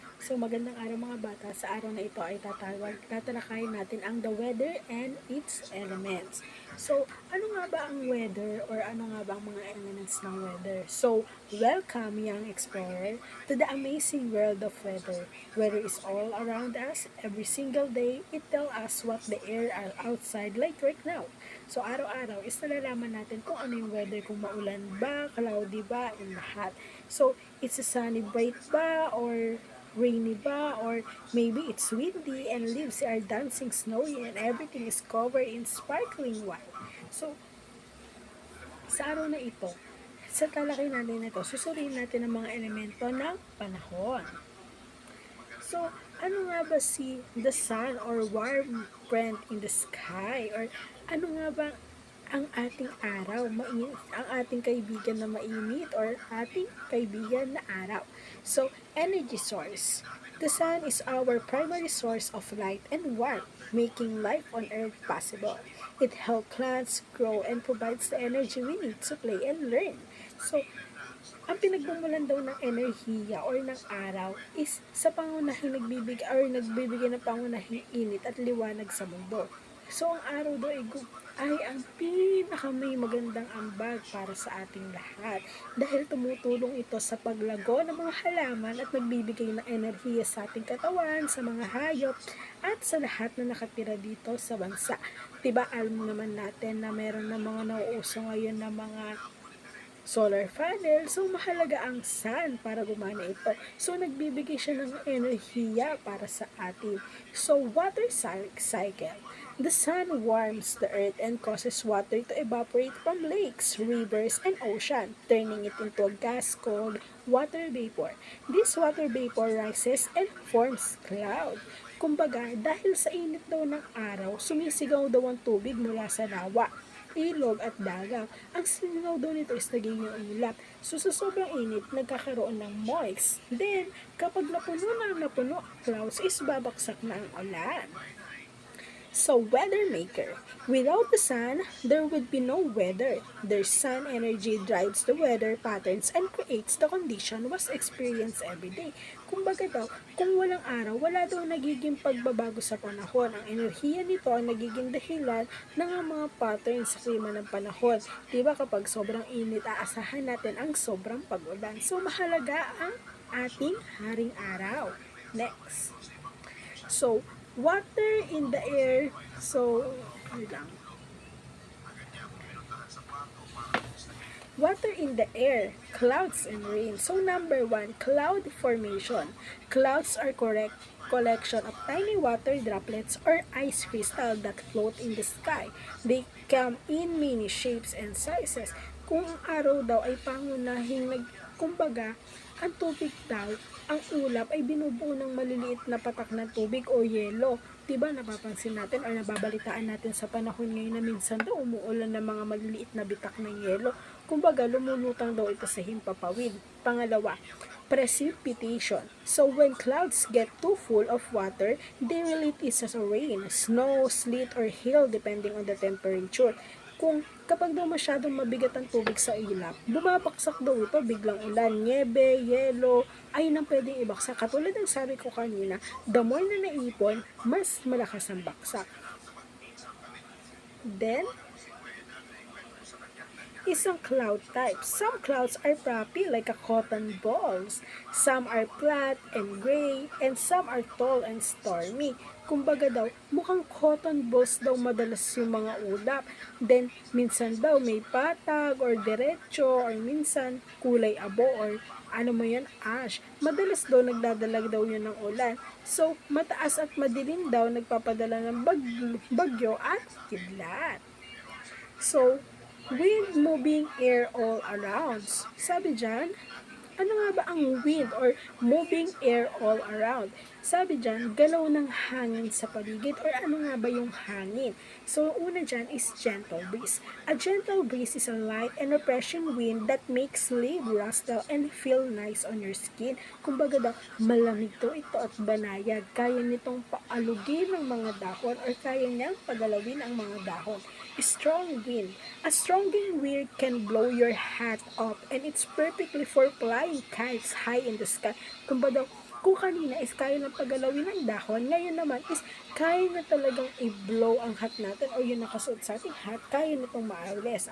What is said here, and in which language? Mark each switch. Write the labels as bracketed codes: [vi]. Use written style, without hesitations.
[tl] So magandang araw mga bata. Sa araw na ito ay tatalakayin natin ang [en] the weather and its elements. [tl] So ano nga ba ang weather or ano nga ba ang mga elements ng weather? [en] So welcome young explorer to the amazing world of weather. Weather is all around us. Every single day it tells us what the air are outside like right now. [tl] So araw-araw is nalalaman natin kung ano yung weather, kung maulan ba, cloudy ba, and lahat. [en] So it's a sunny bright ba or rainy ba, or maybe it's windy and leaves are dancing snowy and everything is covered in sparkling white. [tl] So, sa araw na ito, sa talakay natin ito, susuriin natin ang mga elemento ng panahon. [en] So, [tl] ano nga ba si [en] the sun or warm print in the sky? [tl] Or ano nga ba ang ating araw, mainit, ang ating kaibigan na mainit or ating kaibigan na araw? [en] So, energy source. The sun is our primary source of light and warmth, making life on Earth possible. It helps plants grow and provides the energy we need to play and learn. [tl] So, ang pinagmumulan daw ng enerhiya or ng araw is sa pangunahing nagbibigay ng pangunahing init at liwanag sa mundo. So, ang araw daw ay ang pinakamay magandang ambag para sa ating lahat dahil tumutulong ito sa paglago ng mga halaman at nagbibigay ng enerhiya sa ating katawan, sa mga hayop, at sa lahat na nakatira dito sa bansa. Diba, alam naman natin na meron na mga nauuso ngayon na mga solar panel. So, mahalaga ang sun para gumana ito. So, nagbibigay siya ng enerhiya para sa atin. [en] So, water cycle. The sun warms the earth and causes water to evaporate from lakes, rivers, and ocean, turning it into a gas called water vapor. This water vapor rises and forms cloud. [tl] Kumbaga, dahil sa init daw ng araw, sumisigaw daw ang tubig mula sa lawa, ilog at dagat. Ang singaw daw nito is nagiging ulap. So sa sobrang init, nagkakaroon ng moist. Then, kapag napuno ang clouds, is babaksak na ang ulan. [en] So, weather maker. Without the sun, there would be no weather. The sun energy drives the weather patterns and creates the condition was experienced every day. [tl] Kumbaga daw, kung walang araw, wala daw nagiging pagbabago sa panahon. Ang enerhiya nito ang nagiging dahilan ng mga patterns sa klima ng panahon. Diba kapag sobrang init, aasahan natin ang sobrang pag-ulan. So, mahalaga ang ating haring araw. Next. [en] So, water in the air. So, lang. Water in the air, clouds and rain. So, number one, cloud formation. Clouds are correct collection of tiny water droplets or ice crystal that float in the sky. They come in many shapes and sizes. [tl] Kung ang araw daw ay pangunahing kumbaga, ang tubig daw, ang ulap ay binubuo ng maliliit na patak ng tubig o yelo. Diba napapansin natin or nababalitaan natin sa panahon ngayon na minsan daw umuulan ng mga maliliit na bitak ng yelo. Kumbaga, lumulutang daw ito sa himpapawid. Pangalawa, precipitation. [en] So when clouds get too full of water, they release it as rain, snow, sleet, or hail depending on the temperature. [tl] Kapag daw masyadong mabigat ang tubig sa ilap, bumabaksak daw ito, biglang ulan, niebe, yelo, ayun ang pwedeng ibaksak. Katulad ng sabi ko kanina, the more na naipon, mas malakas ang baksak. [en] Then, isang cloud type. Some clouds are puffy like a cotton balls. Some are flat and gray, and some are tall and stormy. [tl] Kumbaga daw, mukhang cotton balls daw madalas yung mga ulap. Then, minsan daw may patag or derecho or minsan kulay abo or ano mo yan, ash. Madalas daw nagdadalag daw yun ng ulan. So, mataas at madilim daw nagpapadala ng bagyo at kidlat. [en] So, wind moving air all around. [tl] Sabi dyan, ano nga ba ang wind or [en] moving air all around? [tl] Sabi dyan, galaw ng hangin sa paligid or ano nga ba yung hangin? So, una dyan is gentle breeze. [en] A gentle breeze is a light and refreshing wind that makes leaf rustle and feel nice on your skin. [tl] Kumbaga daw, malamig to ito at banayad. Kaya nitong paalugin ng mga dahon or kaya niyang pagalawin ang mga dahon. [en] Strong wind. A strong wind can blow your hat off and it's perfectly for flying kites high in the sky. Kumbaga, [tl] Kung kanina is kaya lang pagalawin ng dahon, ngayon naman is kaya na talagang i-blow ang hat natin o yung nakasuot sa ating hat, kaya nitong maalis.